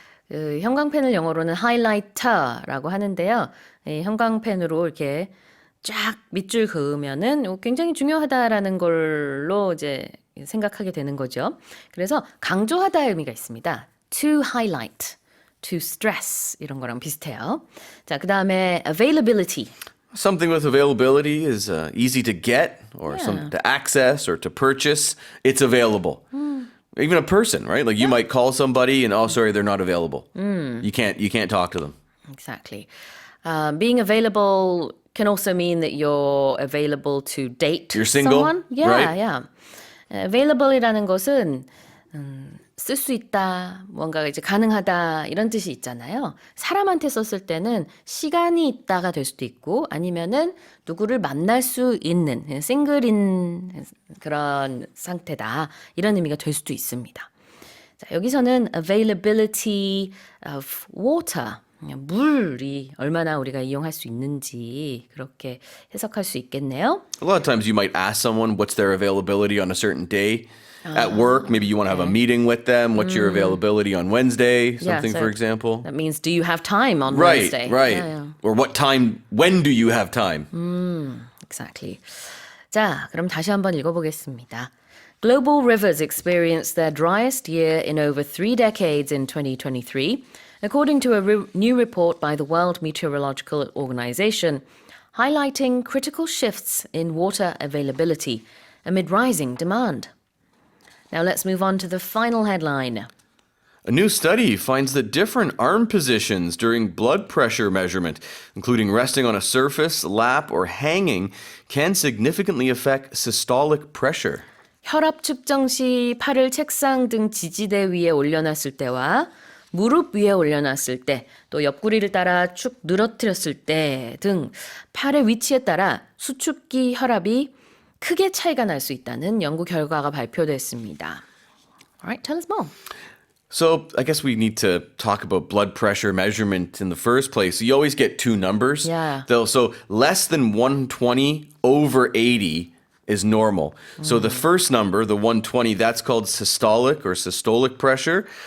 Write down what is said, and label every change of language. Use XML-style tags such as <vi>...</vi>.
<ko>그 형광펜을 영어로는 하이라이터라고 하는데요. 이 형광펜으로 이렇게 쫙 밑줄 그으면은 굉장히 중요하다라는 걸로 이제 생각하게 되는 거죠. 그래서 강조하다의 의미가 있습니다.</ko> <en>To highlight, to stress</en> <ko>이런 거랑 비슷해요. 자, 그다음에 availability.</ko> <en>Something with availability is easy to get or something to access or to purchase. It's available. Even a person, right? Like you might call somebody and sorry, they're not available. You can't talk to them. Exactly. Being available can also mean that you're available to date You're single, someone. Yeah, right? yeah.</en> <ko>Available이라는 것은 쓸 수 있다, 뭔가 이제 가능하다 이런 뜻이 있잖아요. 사람한테 썼을 때는 시간이 있다가 될 수도 있고 아니면은 누구를 만날 수 있는 싱글인 그런 상태다 이런 의미가 될 수도 있습니다. 자, 여기서는</ko> <en>availability of water</en> <ko>물이 얼마나 우리가 이용할 수 있는지 그렇게 해석할 수 있겠네요.</ko> <en>A lot of times you might ask someone what's their availability on a certain day. At work, maybe you want to have a meeting with them. What's your availability on Wednesday? Something, so for example. That means, do you have time on Right, Wednesday? right. Yeah, yeah. Or when do you have time? Exactly.</en> <ko>자, 그럼 다시 한번 읽어보겠습니다.</ko> <en>Global rivers experienced their driest year in over 3 decades in 2023, according to a new report by the World Meteorological Organization, highlighting critical shifts in water availability amid rising demand. Now let's move on to the final headline. A new study finds that different arm positions during blood pressure measurement, including resting on a surface, lap, or hanging, can significantly affect systolic pressure.</en> <ko>혈압 측정 시 팔을 책상 등 지지대 위에 올려놨을 때와 무릎 위에 올려놨을 때, 또 옆구리를 따라 축 늘어뜨렸을 때 등 팔의 위치에 따라 수축기 혈압이 크게 차이가 날 수 있다는 연구 결과가 발표됐습니다.</ko> <en>Alright, tell us more. So I guess we need to talk about blood pressure measurement in the first place. You always get two numbers. Yeah. So less than 120 over 80 is normal. So the first number, the 120, that's called systolic or systolic pressure.</en>